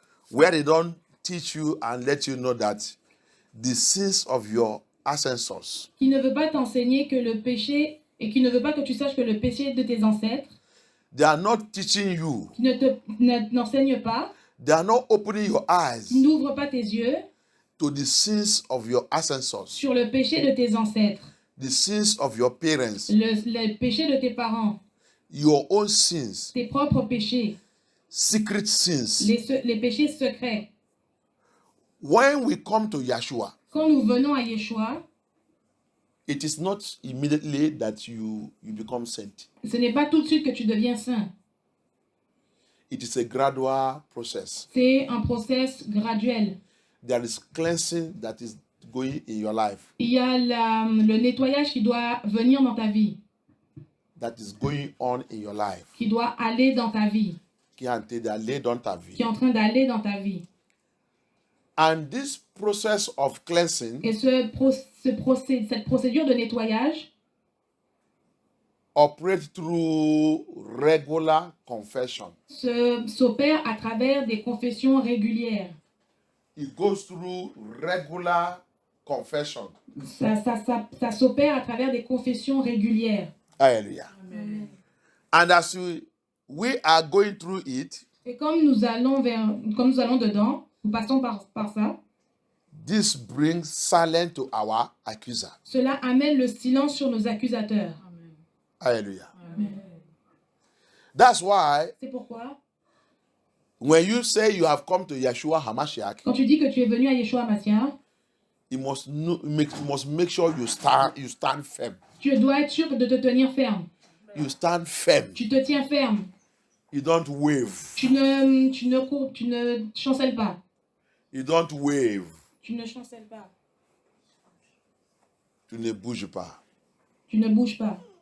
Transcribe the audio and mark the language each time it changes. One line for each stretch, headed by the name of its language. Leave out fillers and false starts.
English: where they don't teach you and let you know that the sins of your ancestors
French: qui ne veut pas t'enseigner que le péché, et qui ne veut pas que tu saches que le péché de tes ancêtres,
English: they are not teaching you.
French: qui n'enseigne pas,
English: They are not opening your eyes
French: qui n'ouvre pas tes yeux
English: to the sins of your ancestors,
French: sur le péché de tes ancêtres,
English: the sins of your parents,
French: le péché de tes parents,
English: your own sins,
French: tes propres péchés,
English: secret sins.
French: les péchés secrets.
English: When we come to Yeshua,
French: Quand nous venons à Yeshua,
English: it is not immediately that you become saint.
French: ce n'est pas tout de suite que tu deviens saint.
English: It is a gradual process.
French: C'est un process graduel.
English: There is cleansing that is going in your life,
French: Il y a le nettoyage qui doit venir dans ta vie,
English: that is going on in your life,
French: qui doit aller dans ta vie, qui est en train d'aller dans ta vie.
English: And this process of cleansing
French: Et ce cette procédure de nettoyage
English: operates through regular confession.
French: s'opère à travers des confessions régulières.
English: It goes through regular confession.
French: Ça s'opère à travers des confessions régulières. Hallelujah. Amen.
English: And as we are going through it,
French: Et comme nous allons dedans, nous passons par ça,
English: this brings silence to our accuser.
French: cela amène le silence sur nos accusateurs. Amen. Hallelujah. Amen.
English: That's why
French: C'est pourquoi,
English: when you say you have come to Yeshua HaMashiach,
French: quand tu dis que tu es venu à Yeshua Mashiach,
English: you must make sure you stand firm.
French: tu dois être sûr de te tenir ferme.
English: You stand firm.
French: Tu te tiens ferme.
English: You don't wave.
French: Tu ne chancelles pas.
English: You don't wave.
French: Tu ne chancelles pas. Tu ne bouges pas. Tu ne bouges pas.